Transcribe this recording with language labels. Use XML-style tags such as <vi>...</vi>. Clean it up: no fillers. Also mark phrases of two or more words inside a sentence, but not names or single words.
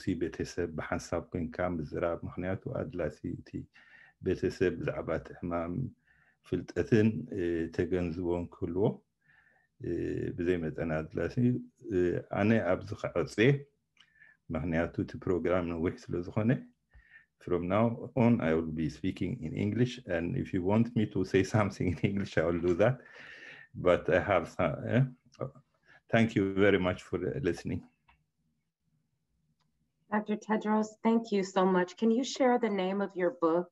<ti>ቤተሰብ ብሓንሳብ ኮንካ ምዝራብ ምክንያቱ ኣድላሲ እቲ ቤተሰብ ብዛዕባ እቲ ሕማም ፍልጠትን ተገንዝቦን ክህልዎ ብዘይ መጠን ኣድላሲ ኣነ ኣብዚ ክዕፅየ ምክንያቱ እቲ ፕሮግራም ነዊሕ ስለ ዝኾነ</ti> <en>from now on I will be speaking in English and if you want me to say something in English I will do that but I have thank you very much for listening. Dr. Tedros, thank you so much. Can you share the name of your book?</en>